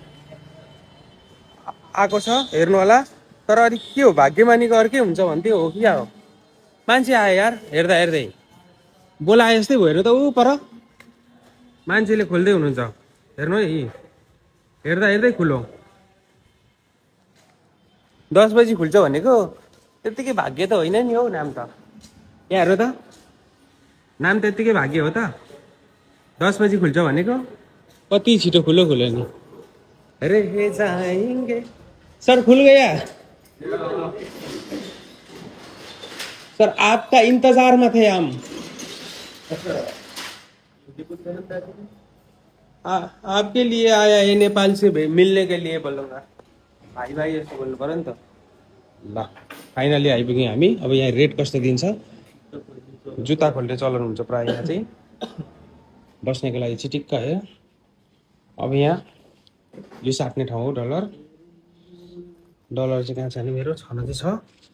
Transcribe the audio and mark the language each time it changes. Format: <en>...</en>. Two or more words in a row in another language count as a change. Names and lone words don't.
<ne>आएको छ हेर्नु होला तर अनि के हो भाग्यमानीको अर्कै हुन्छ भन्थ्यो हो कि हो मान्छे आयो यार हेर्दा हेर्दै बोलाए जस्तै भयो हेर्नु त ऊ पर मान्छेले खोल्दै हुनुहुन्छ हेर्नु है हेर्दा हेर्दै खुलो 10 बजी खुल्छ भनेको त्यतिकै भाग्य त होइन नि हौ नाम त यहाँ हेर्नु त नाम त्यतिकै भाग्य हो त 10 बजी खुल्छ भनेको कति छिटो खुलो नि</ne> <hi>अरे हे जाएंगे सर खुल गया सर आपका इंतजार में थे हम आपके लिए आया है नेपाल से मिलने के लिए बोलूँगा</hi> <ne>भाइ भाइ यस्तो बोल्नु पर्यो नि त ल फाइनली आइपुग्यौँ हामी अब यहाँ रेट कस्तो दिन्छ जुत्ता खोल्ने चलन हुन्छ प्राय यहाँ चाहिँ बस्नेको लागि चिटिक्क है अब यहाँ यो साट्ने ठाउँ हो डलर चाहिँ कहाँ छ नि मेरो छन चाहिँ छ</ne>